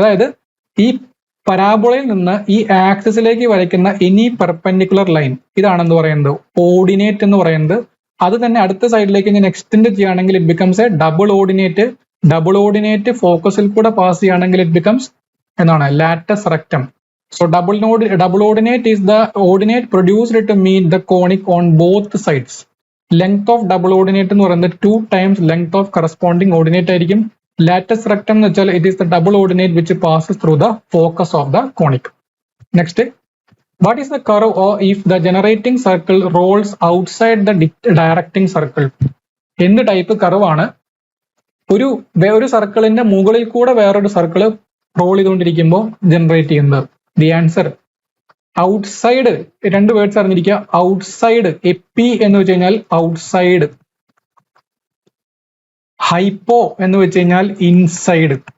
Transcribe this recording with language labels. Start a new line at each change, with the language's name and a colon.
Malayalam: അതായത് ഈ പരാബോളയിൽ നിന്ന് ഈ ആക്സിസിലേക്ക് വരയ്ക്കുന്ന എനി പെർപെൻഡിക്കുലർ ലൈൻ, ഇതാണെന്ന് പറയുന്നത് ഓർഡിനേറ്റ് എന്ന് പറയുന്നത്. അത് തന്നെ അടുത്ത സൈഡിലേക്ക് ഞാൻ എക്സ്റ്റെൻഡ് ചെയ്യുകയാണെങ്കിൽ
English: It becomes a double ordinate.
Malayalam: Double ordinate ഫോക്കസിൽ കൂടെ പാസ് ചെയ്യുകയാണെങ്കിൽ
English: it becomes
Malayalam: എന്താണ്?
English: Latus rectum. So double ordinate is the ordinate produced to meet the conic on both sides. Length of double ordinate
Malayalam: എന്ന് പറയുന്നത്
English: 2 times length of corresponding ordinate ആയിരിക്കും. Latus rectum
Malayalam: എന്ന് വെച്ചാൽ
English: it is the double ordinate which passes through the focus of the conic. Next, what is the curve or if the generating circle rolls outside the directing circle?
Malayalam: എന്ത് type curve ആണ് ഒരു സർക്കിളിന്റെ മുകളിൽ കൂടെ വേറൊരു circle role ചെയ്തുകൊണ്ടിരിക്കുമ്പോൾ generate ചെയ്യുന്നത്?
English: The answer outside.
Malayalam: രണ്ട് വേർഡ്സ് അറിഞ്ഞിരിക്കുക. ഔട്ട്സൈഡ്, എപ്പി എന്ന് വെച്ച് കഴിഞ്ഞാൽ ഔട്ട്സൈഡ്, ഹൈപ്പോ എന്ന് വെച്ച് കഴിഞ്ഞാൽ ഇൻസൈഡ്.